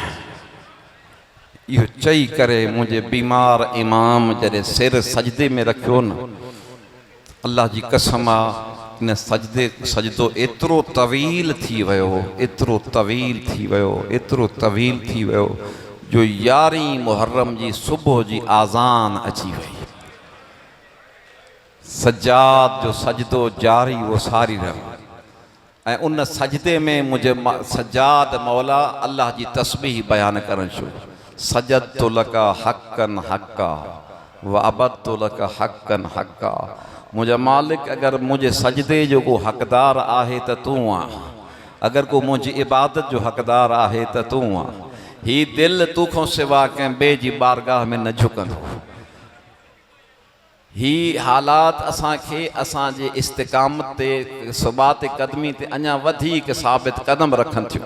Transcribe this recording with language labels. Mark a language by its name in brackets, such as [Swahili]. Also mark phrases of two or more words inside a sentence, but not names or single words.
[Sindhi] इहो चई करे मुंहिंजे बीमार इमाम जॾहिं सिर सजदे में रखियो न, अल्लाह जी कसम आहे इन सजदो एतिरो तवील थी वियो, एतिरो तवील थी वियो, एतिरो तवील थी वियो जो 11 मुहर्रम जी सुबुह जी आज़ान अची वई। सज्जाद जो सजदो जारी वो सारी रहो, ऐं उन सजदे में मुंहिंजे सज्जाद मौला अल्लाह जी तस्बीह बयान करणु शुरू, [Arabic] سجدتُ لكَ حقًّا حقًّا وعبدتُ لكَ حقًّا حقًّا. [Sindhi] मुंहिंजा मालिक अगरि मुंहिंजे सजदे जो को हक़दार आहे त तूं आहे, अगरि को मुंहिंजी इबादत जो हक़दार आहे त तूं आहे। ही दिलि तूं खां सिवा कंहिं ॿिए जी बारगाह में न झुकंदो। ही हालात असांखे असांजे इस्तिक़ामत ते, सुबात क़दमी ते अञा वधीक साबित कदम रखनि थियूं।